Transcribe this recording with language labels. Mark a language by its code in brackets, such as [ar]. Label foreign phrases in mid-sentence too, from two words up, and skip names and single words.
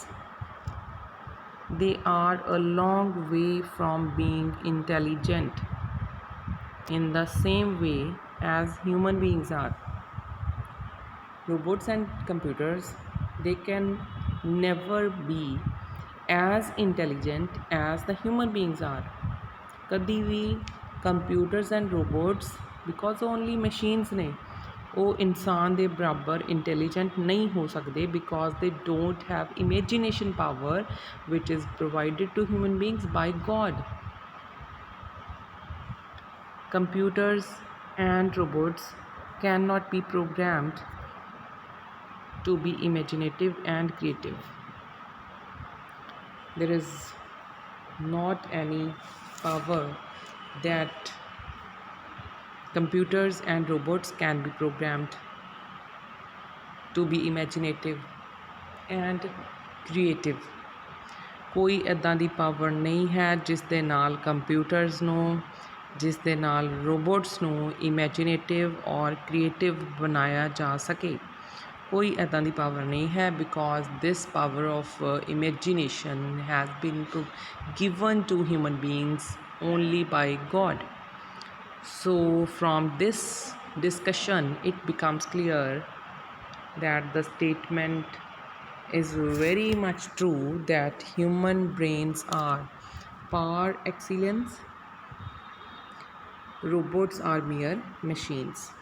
[en] They are a long way from being intelligent in the same way as human beings are. Robots and computers, they can never be as intelligent as the human beings are. [pa] ਕਦੀ ਭੀ [en] computers and robots, because only machines ने, [pa] ਉਹ ਇਨਸਾਨ ਦੇ ਬਰਾਬਰ ਇੰਟੈਲੀਜੈਂਟ ਨਹੀਂ ਹੋ ਸਕਦੇ, [en] because they don't have imagination power which is provided to human beings by God. Computers and robots cannot be programmed to be imaginative and creative. There is not any power that computers and robots can be programmed to be imaginative and creative. [pa] ਕੋਈ ਇੱਦਾਂ ਦੀ ਪਾਵਰ ਨਹੀਂ ਹੈ ਜਿਸ ਦੇ ਨਾਲ ਕੰਪਿਊਟਰਸ ਨੂੰ, ਜਿਸ ਦੇ ਨਾਲ ਰੋਬੋਟਸ ਨੂੰ ਇਮੈਜੀਨੇਟਿਵ ਔਰ ਕ੍ਰੀਏਟਿਵ ਬਣਾਇਆ ਜਾ ਸਕੇ. ਕੋਈ ਇੱਦਾਂ ਦੀ ਪਾਵਰ ਨਹੀਂ ਹੈ, [en] because this power of imagination has been given to human beings only by God. So from this discussion it becomes clear that the statement is very much true that human brains are par excellence, robots are mere machines.